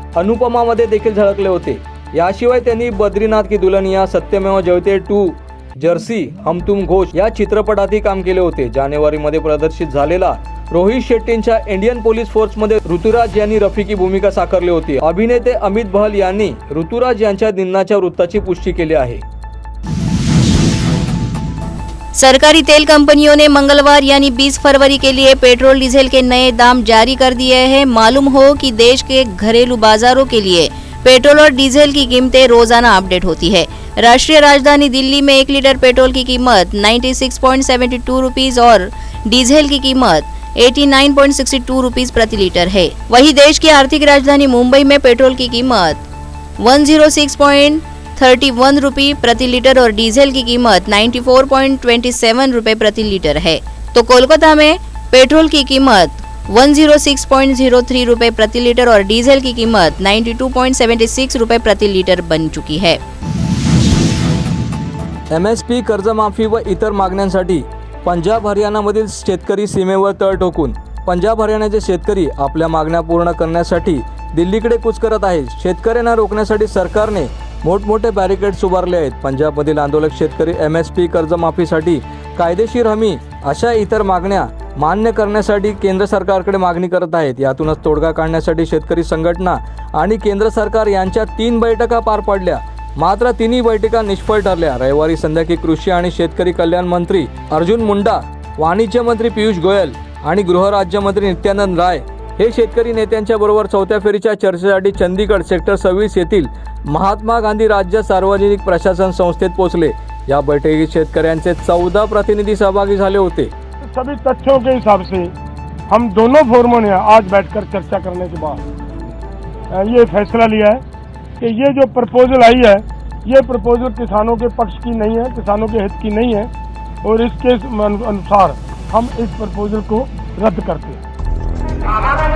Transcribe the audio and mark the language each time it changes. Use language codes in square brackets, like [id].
[mr] अनुपमामध्ये देखील झळकले होते. याशिवाय त्यांनी बद्रीनाथ की दुल्हनिया, सत्यमेव जयते 2, जर्सी, हम तुम घोष या चित्रपटातही काम केले होते. जानेवारीमध्ये प्रदर्शित झालेला रोहित शेट्टींच्या इंडियन पोलीस फोर्समध्ये ऋतुराज यांनी रफिकी भूमिका साकारली होती. अभिनेते अमित बहल यांनी ऋतुराज यांच्या निधनाच्या वृत्ताची पुष्टी केली आहे. [hi] सरकारी तेल कंपनियों ने मंगलवार यानी 20 फरवरी के लिए पेट्रोल डीजल के नए दाम जारी कर दिए हैं. मालूम हो कि देश के घरेलू बाजारों के लिए पेट्रोल और डीजल की कीमतें रोजाना अपडेट होती है. राष्ट्रीय राजधानी दिल्ली में 1 लीटर पेट्रोल की कीमत 96.72 रुपीस और डीजल की कीमत 89.62 रुपीस प्रति लीटर है. वहीं देश की आर्थिक राजधानी मुंबई में पेट्रोल की कीमत 106.31 रुपये प्रति लीटर और डीजल की कीमत 94.27 रुपये प्रति लीटर है. तो कोलकाता में पेट्रोल की कीमत 106.03 रुपये प्रति लीटर और डीजल की कीमत 92.76 रुपये प्रति लीटर बन चुकी है. [mr] MSP, कर्जमाफी व इतर मागण्यांसाठी पंजाब हरियाणामधील शेतकरी सीमेवर तळ ठोकून. पंजाब हरियाणाचे शेतकरी आपल्या मागण्या पूर्ण करण्यासाठी दिल्लीकडे कूच करत आहेत. शेतकऱ्यांना रोखण्यासाठी सरकारने मोठमोठे बॅरिकेड्स उभारले आहेत. पंजाबमधील आंदोलक शेतकरी MSP, कर्जमाफीसाठी कायदेशीर हमी अशा इतर मागण्या मान्य करण्यासाठी केंद्र सरकारकडे मागणी करत आहेत. यातूनच तोडगा काढण्यासाठी शेतकरी संघटना आणि केंद्र सरकार यांच्या 3 बैठका पार पडल्या. मात्र तिन्ही बैठका निष्फळ ठरल्या. रविवारी संध्याकाळी कृषी आणि शेतकरी कल्याण मंत्री अर्जुन मुंडा, वाणिज्य मंत्री पियुष गोयल आणि गृहराज्यमंत्री नित्यानंद राय हे शेतकरी नेत्यांच्या बरोबर 4थ्या फेरीच्या चर्चेसाठी चंदीगड सेक्टर 26 येथील महात्मा गांधी राज्य सार्वजनिक प्रशासन संस्थेत पोहोचले. या बैठकीत शेतकऱ्यांचे 14 प्रतिनिधी सहभागी झाले होते. [hi] सभी तथ्यों के हिसाब से हम दोनों फोरमों ने आज बैठकर चर्चा करने के बाद ये फैसला लिया है कि ये जो प्रपोजल आई है ये प्रपोजल किसानों के पक्ष की नहीं है, किसानों के हित की नहीं है और इसके अनुसार हम इस प्रपोजल को रद्द करते हैं.